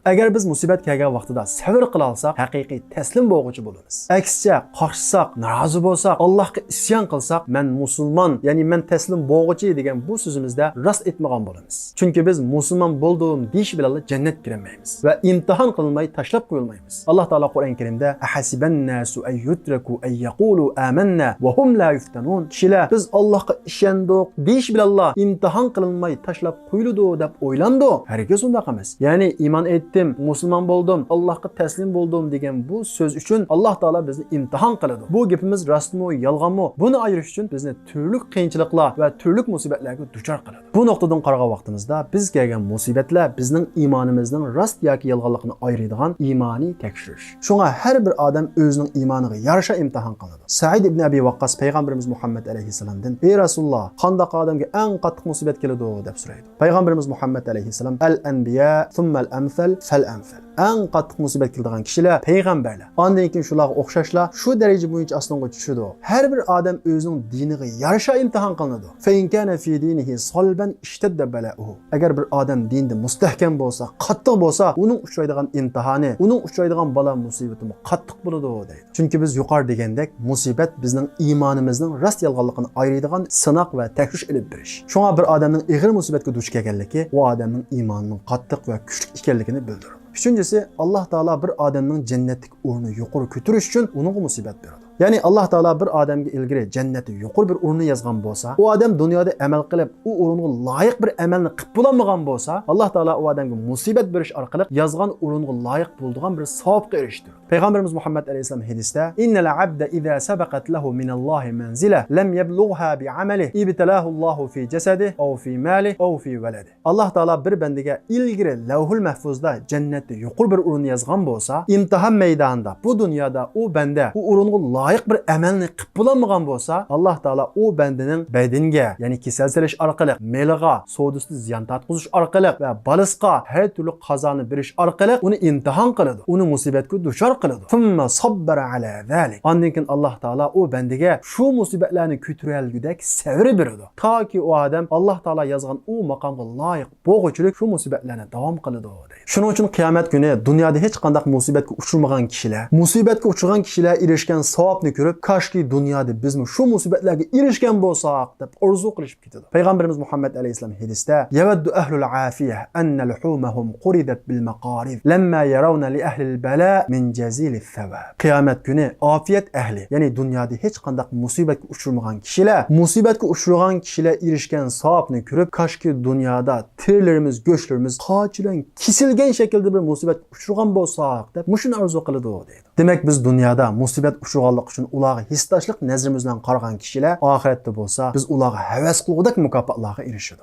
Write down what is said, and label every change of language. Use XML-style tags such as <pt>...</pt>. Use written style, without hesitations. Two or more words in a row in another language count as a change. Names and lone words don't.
<uz>Agar biz musibat kelgan vaqtida sabr qila olsak, haqiqiy taslim bo'lg'uchi bo'lamiz. Aksicha qarshsak, norozi bo'lsak, Allohga isyon qilsak, men musulmon, ya'ni men taslim bo'lg'uchi degan bu so'zimizda rost etmagan bo'lamiz. Chunki biz musulmon bo'ldim deyish bilan jannatga kirmaymiz va imtihon qilinmay tashlab qo'yilmaymiz. Alloh taolo Qur'on Karimda</uz> <ar>أحسب الناس أن يتركوا أن يقولوا آمنا وهم لا يفتنون.</ar> <uz>Kishilar biz Allohga ishondik deyish bilan imtihon qilinmay tashlab qo'yildi deb o'ylandi. Hargiz undaq emas. Ya'ni iymon etdim, musulmon bo'ldim, Allohga taslim bo'ldim degan bu so'z uchun Alloh taolo bizni imtihon qiladi. Bu gapimiz rostmi, yolg'onmi? Buni ayirish uchun bizni turli qiyinchiliklar va turli musibatlarga duchor qiladi. Bu nuqtadan qaragan vaqtimizda biz kelgan musibatlar bizning iymonimizning rost yoki yolg'onligini ayiradigan iymoniy tekshirish. Shunga har bir odam o'zining iymoniga yarasha imtihon qilinadi. Said ibn Abi Waqqas payg'ambarimiz Muhammad alayhisalomdan: "Ey Rasululloh, qanday odamga eng qattiq musibat keladi?" deb so'raydi. Payg'ambarimiz Muhammad alayhisalom:</uz> <ar>"الأنبياء ثم الأمثل فالأمثل."</ar> <uz>Eng qattiq musibat keladigan kishilar payg'ambarlar. Ondan keyin shularga o'xshashlar shu daraja bo'yicha osmonga tushadi. Har bir odam o'zining diniga yarasha imtihon qilinadi.</uz> <ar>فإن كان في دينه صلبا اشتد بلاؤه.</ar> <uz>Agar bir odam dinda mustahkam bo'lsa, qattiq bo'lsa, uning uchraydigan imtihoni, uning uchraydigan balo musibati qattiq bo'ladi deydi. Chunki biz yuqori degandek, musibat bizning iymonimizning rost yolg'onligini ayiradigan sinoq va tekshirish olib berish. Shunga bir odamning ig'ir musibatga duch kelganligi u odamning iymonining qattiq va kuchli ekanligini bildiradi.</uz> <tr>Üçüncüsü, Allah Teala bir adamın cennetlik</tr> <uz>o'rni yuqori ko'tarish uchun unga musibat beradi. Ya'ni Alloh taolo bir odamga ilgari jannatni yuqori bir o'rni yozgan bo'lsa, u odam dunyoda amal qilib, u o'ringa loyiq bir amalni qilib bo'lmagan bo'lsa, Alloh taolo u odamga musibat berish orqali yozgan o'ringa loyiq bo'lgan bir savobga erishtiradi. Payg'ambarimiz Muhammad alayhisalom hadisda:</uz> <ar>"إن العبد إذا سبقت له من الله منزلة لم يبلغها بعمله ابتلاه الله في جسده أو في ماله أو في ولده."</ar> <uz>Alloh taolo bir bandaga ilgari Lavhul Mahfuzda jannatni yuqori bir o'rin yozgan bo'lsa, imtihon maydonida bu dunyoda u banda u o'ringa loyiq bir amalni qilib bo'lmagan bo'lsa, Alloh taolo u bandaning badaniga, ya'ni kasal selish orqali, meliga, savdosida ziyon tatqizish orqali va balisqa har turli qazoni berish orqali uni imtihon qiladi, uni musibatga duchor qiladi.</uz> <ar>ثم صبره على ذلك.</ar> <uz>Ondan keyin Alloh taolo u bandaga shu musibatlarni ko'tarolgudek sabr beradi, toki u odam Alloh taolo yozgan u maqomga loyiq bo'lg'uchilik shu musibatlarni davom qiladi deydi. Shuning uchun qiyomat kuni dunyoda hech qanday musibatga uchramagan kishilar, musibatga uchragan kishilar erishgan savobni ko'rib, koshki dunyoda bizmi shu musibatlarga erishgan bo'lsak deb orzu qilishib ketadi. Payg'ambarimiz Muhammad alayhisalom hadisda:</uz> <ar>"يود أهل العافية أن لحومهم قرضت بالمقاريض لما يرون لأهل البلاء من جزيل الثواب."</ar> <uz>Qiyomat kuni afiyat ahli, ya'ni dunyoda hech qanday musibatga uchramagan kishilar, musibatga uchragan kishilar erishgan savobni ko'rib, koshki dunyoda terlarimiz, go'shtlarimiz qochilan kesilgan shaklda bir musibatga uchragan bo'lsak deb mushuni orzu qiladi deydi. Demak, biz dunyoda musibat uchraganlik uchun ularga hissdoshlik nazrimiz bilan qaragan kishilar oxiratda bo'lsa, biz ularga havas qilgudek mukofotlarga erishadi.</uz>